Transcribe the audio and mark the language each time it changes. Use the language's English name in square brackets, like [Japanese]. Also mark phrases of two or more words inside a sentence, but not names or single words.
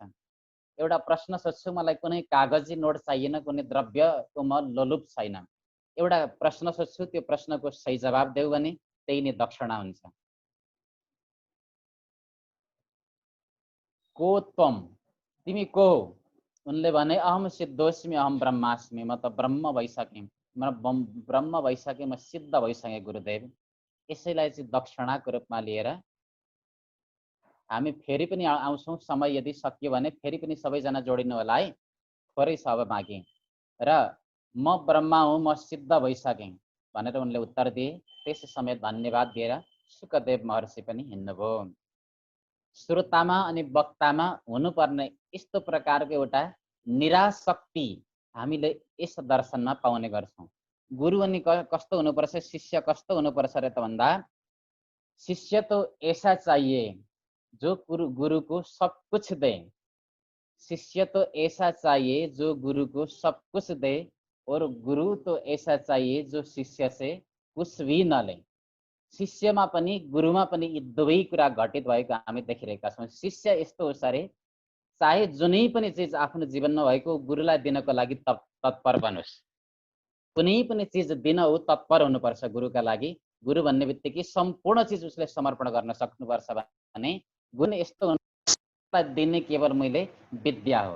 [Nepali] एउटा प्रश्न सोध्छु, मलाई कुनै कागजी नोट चाहिएन, कुनै द्रव्यको म लोलुप छैन। एउटा प्रश्न सोध्छु, त्यो प्रश्नको सही जवाब देऊ भने त्यही नै दक्षिणा हुन्छ। [Sanskrit] को त्वम, [Nepali] तिमी को हो? उनले भने [Sanskrit] अहम सिद्धोस्मि अहम ब्रह्मास्मि, [Nepali] म त ब्रह्म भइसकेँ, म ब्रह्म भइसकेँ, म सिद्ध भइसकेँ गुरुदेव। यसैलाई चाहिँ दक्षिणाको रूपमा लिएर हामी फेरि पनि आउँछौँ। समय यदि सकियो भने फेरि पनि सबैजना जोडिनु होला है, थोरै छ अब बाँकी। र म ब्रह्मा हुँ, म सिद्ध भइसकेँ भनेर उनले उत्तर दिए। त्यस समय धन्यवाद दिएर सुखदेव महर्षि पनि हिँड्नुभयो। श्रोतामा अनि वक्तामा हुनुपर्ने यस्तो प्रकारको एउटा निराशक्ति हामीले यस दर्शनमा पाउने गर्छौँ। गुरु अनि कस्तो हुनुपर्छ, शिष्य कस्तो हुनुपर्छ र त भन्दा, [Hindi] शिष्य तो ऐसा चाहिए जो गुरु को सब कुछ दे। शिष्य तो ऐसा चाहिए जो गुरु को सब कुछ दे, और गुरु तो ऐसा चाहिए जो शिष्य से कुछ भी न ले। [Nepali] शिष्यमा पनि गुरुमा पनि यी दुवै कुरा घटित भएको हामी देखिरहेका छौँ। शिष्य यस्तो होस् अरे, चाहे जुनै पनि चिज आफ्नो जीवनमा भएको गुरुलाई दिनको लागि तत्पर बनोस्। कुनै पनि चिज दिन हो तत्पर हुनुपर्छ गुरुका लागि। गुरु भन्ने बित्तिकै सम्पूर्ण चिज उसले समर्पण गर्न सक्नुपर्छ भने गुरु यस्तो दिने केवल मैले विद्या हो।